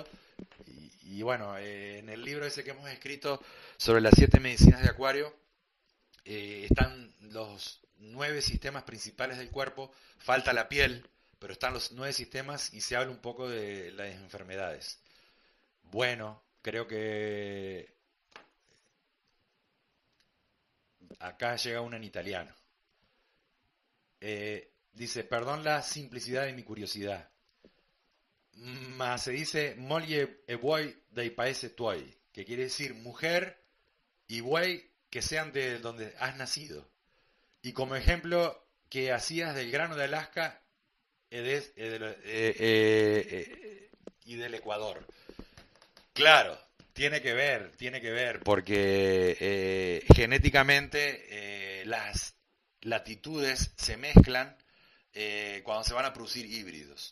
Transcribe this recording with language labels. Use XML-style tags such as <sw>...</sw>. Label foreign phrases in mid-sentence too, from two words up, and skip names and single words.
<es>Y bueno, en el libro ese que hemos escrito sobre las 7 medicinas de acuario, están los 9 sistemas principales del cuerpo, falta la piel, pero están los 9 sistemas y se habla un poco de las enfermedades. Bueno, creo que acá llega una en italiano. Dice, perdón la simplicidad de mi curiosidad,</es> <it>ma se dice moglie e buoi dei paesi tuoi,</it> <es>que quiere decir mujer y buey que sean de donde has nacido. Y como ejemplo que hacías del grano de Alaska y del Ecuador. Claro, tiene que ver, porque genéticamente las latitudes se mezclan cuando se van a producir híbridos.</es>